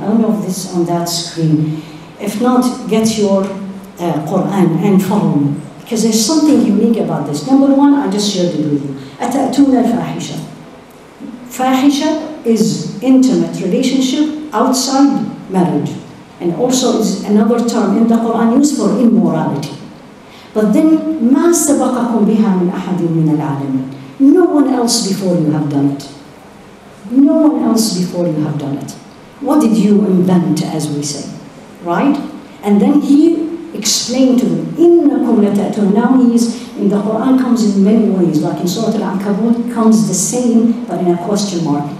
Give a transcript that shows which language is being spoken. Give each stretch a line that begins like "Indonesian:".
English: I don't know if this is on that screen. If not, get your Quran and follow me. Because there's something unique about this. Number one, I just shared it with you.
Arabic: أَتَأْتُونَ الْفَاحِشَةَ.
English: Fahisha is intimate relationship outside marriage. And also is another term in the Quran used for immorality. But then,
Arabic: مَا سَبَقَكُمْ بِهَا مِنْ أَحَدٍ مِنَ الْعَالَمِينَ.
English: No one else before you have done it. No one else before you have done it. What did you invent, as we say? Right? And then he explained to them,
Arabic: إِنَّكُمْ لَتَأْتُونَ.
English: Now he is, in the Quran comes in many ways, like in Surah Al-Ankabut comes the same, but in a question mark.